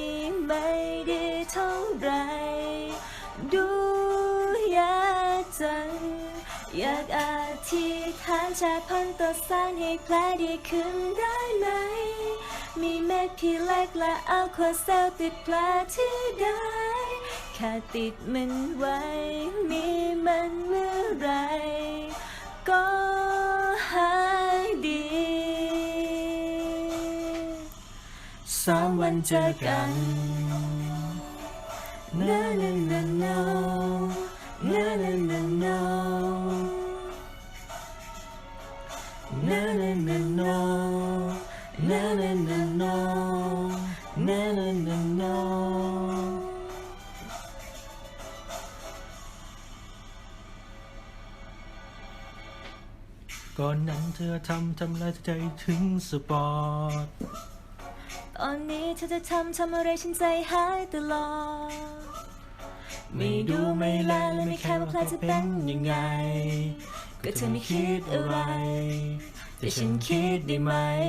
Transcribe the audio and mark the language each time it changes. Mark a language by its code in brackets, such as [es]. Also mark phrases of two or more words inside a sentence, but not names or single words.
[th] ไม่ดีเท่าไรดูยากจังอยากอธิษฐานจากพันต่อสานให้แผลดีขึ้นได้ไหมมีเม็ดพี่เล็กและเอาขวดเซลติดแผลที่ได้แค่ติดมันไว้มีมันเมื่อไรก็หายดี 3 วันเจอกัน na na na na na na na na na na na no na na na no na na na no ก่อนนั้นเธอทำอะไรใจถึงสปอร์ต ตอนนี้เธอจะทำอะไรฉันใจหายตลอดไม่ดูไม่แลและไม่แค่ว่าแผลจะเป็นยังไงก็เธอไม่คิดอะไรแต่ฉันคิดได้ไหม